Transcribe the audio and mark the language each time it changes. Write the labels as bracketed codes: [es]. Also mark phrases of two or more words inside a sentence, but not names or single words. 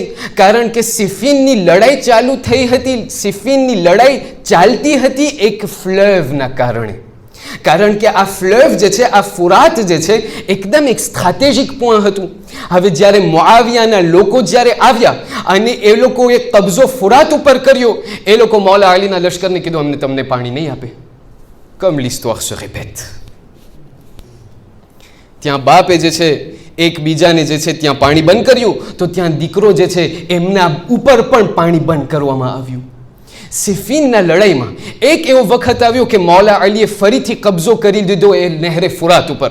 [gu] કારણ કે સિફીનની લડાઈ ચાલુ થઈ હતી, સિફીનની લડાઈ ચાલતી હતી એક ફ્લેવના કારણે. કારણ કે આ ફ્લેવ જે છે, આ ફુરાત જે છે, એકદમ એક સ્ટ્રેટેજિક પોઈન્ટ હતું. હવે જ્યારે મુઆવિયાના લોકો જ્યારે આવ્યા અને એ લોકોએ કબજો ફુરાત ઉપર કર્યો, એ લોકો મૌલા અલીના લશ્કરને કીધું અમને તમને પાણી નહીં આપે. [fr] comme l'histoire se répète. [gu] ત્યાં બાપે જે છે એકબીજાને જે છે ત્યાં પાણી બંધ કર્યું, તો ત્યાં દીકરો જે છે એમના ઉપર પણ પાણી બંધ કરવામાં આવ્યું. સિફીનના લડાઈમાં એક એવો વખત આવ્યો કે મૌલા અલીએ ફરીથી કબજો કરી દીધો એ નહેરે ફુરાત ઉપર.